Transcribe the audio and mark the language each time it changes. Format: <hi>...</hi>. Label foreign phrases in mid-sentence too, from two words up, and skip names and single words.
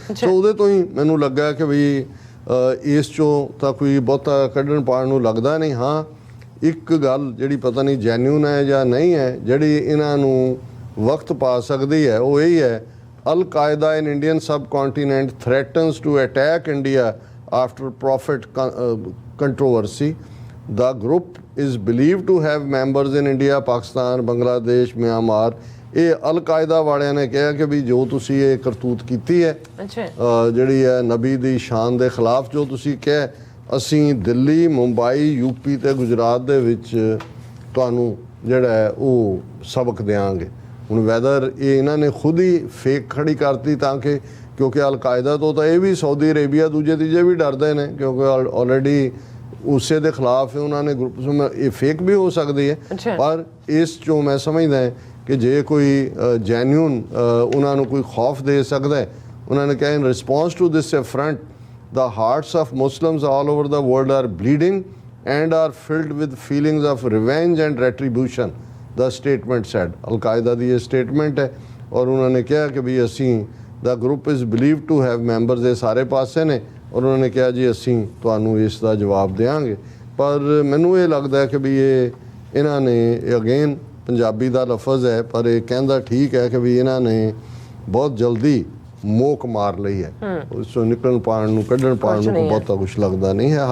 <pa>ਸੋ ਉਹਦੇ ਤੋਂ ਹੀ ਮੈਨੂੰ ਲੱਗਾ ਕਿ ਵੀ ਇਸ 'ਚੋਂ ਤਾਂ ਕੋਈ ਬਹੁਤਾ ਕੱਢਣ ਪਾਉਣ ਨੂੰ ਲੱਗਦਾ ਨਹੀਂ। ਹਾਂ ਇੱਕ ਗੱਲ ਜਿਹੜੀ ਪਤਾ ਨਹੀਂ ਜੈਨੂਨ ਹੈ ਜਾਂ ਨਹੀਂ ਹੈ, ਜਿਹੜੀ ਇਹਨਾਂ ਨੂੰ ਵਕਤ ਪਾ ਸਕਦੀ ਹੈ, ਉਹ ਇਹੀ ਹੈ</pa> <en>Al Qaeda in Indian subcontinent threatens to attack India after Prophet controversy. The group is believed to have members in India, Pakistan, Bangladesh, Myanmar.</en> <pa>ਇਹ ਅਲ-ਕਾਇਦਾ ਵਾਲਿਆਂ ਨੇ ਕਿਹਾ ਕਿ ਵੀ ਜੋ ਤੁਸੀਂ ਇਹ ਕਰਤੂਤ ਕੀਤੀ ਹੈ ਅੱਛਾ ਜਿਹੜੀ ਹੈ ਨਬੀ ਦੀ ਸ਼ਾਨ ਦੇ ਖਿਲਾਫ ਜੋ ਤੁਸੀਂ ਕਿਹਾ, ਅਸੀਂ ਦਿੱਲੀ, ਮੁੰਬਈ, ਯੂਪੀ ਤੇ ਗੁਜਰਾਤ ਦੇ ਵਿੱਚ ਤੁਹਾਨੂੰ ਜਿਹੜਾ ਹੈ ਉਹ ਸਬਕ ਦਿਆਂਗੇ। ਹੁਣ ਵੈਦਰ ਇਹ ਇਹਨਾਂ ਨੇ ਖੁਦ ਹੀ ਫੇਕ ਖੜੀ ਕਰਤੀ ਤਾਂ ਕਿ ਕਿਉਂਕਿ ਅਲ-ਕਾਇਦਾ ਤੋਂ ਤਾਂ ਇਹ ਵੀ ਸਾਊਦੀ ਅਰੇਬੀਆ ਦੂਜੇ ਤੀਜੇ ਵੀ ਡਰਦੇ ਨੇ ਕਿਉਂਕਿ ਆਲਰੇਡੀ ਉਸੇ ਦੇ ਖਿਲਾਫ ਉਹਨਾਂ ਨੇ ਗਰੁੱਪ ਇਹ ਫੇਕ ਵੀ ਹੋ ਸਕਦੀ ਹੈ ਪਰ ਇਸ ਚੋਂ ਮੈਂ ਸਮਝਦਾ ਕਿ ਜੇ ਕੋਈ ਜੈਨੂਨ ਉਹਨਾਂ ਨੂੰ ਕੋਈ ਖੌਫ ਦੇ ਸਕਦਾ ਹੈ। ਉਹਨਾਂ ਨੇ ਕਿਹਾ</pa> <en>in response to this affront the hearts of Muslims all over the world are bleeding and are filled with feelings of revenge and retribution, the statement said.</en> <pa>Al-Qaeda ਦੀ ਇਹ statement ਹੈ ਔਰ ਉਹਨਾਂ ਨੇ ਕਿਹਾ ਕਿ ਵੀ ਅਸੀਂ</pa> <en>the group is believed to have members</en> <pa>ਇਹ ਸਾਰੇ ਪਾਸੇ ਨੇ ਔਰ ਉਹਨਾਂ ਨੇ ਕਿਹਾ ਜੀ ਅਸੀਂ ਤੁਹਾਨੂੰ ਇਸ ਦਾ ਜਵਾਬ ਦੇਵਾਂਗੇ। ਪਰ ਮੈਨੂੰ ਇਹ ਲੱਗਦਾ ਕਿ ਵੀ ਇਹਨਾਂ ਨੇ ਅਗੇਨ ਪੰਜਾਬੀ ਦਾ ਲਫ਼ਜ਼ ਹੈ ਪਰ ਇਹ ਕਹਿੰਦਾ ਠੀਕ ਹੈ ਕਿ ਵੀ ਇਹਨਾਂ ਨੇ ਬਹੁਤ ਜਲਦੀ ਮੋਕ ਮਾਰ ਲਈ ਹੈ। ਉਸ ਤੋਂ ਨਿਕਲਣ ਪਾਣ ਨੂੰ ਕੱਢਣ ਪਾਣ ਨੂੰ ਬਹੁਤਾ ਕੁਛ ਲੱਗਦਾ ਨਹੀਂ ਹੈ।</pa>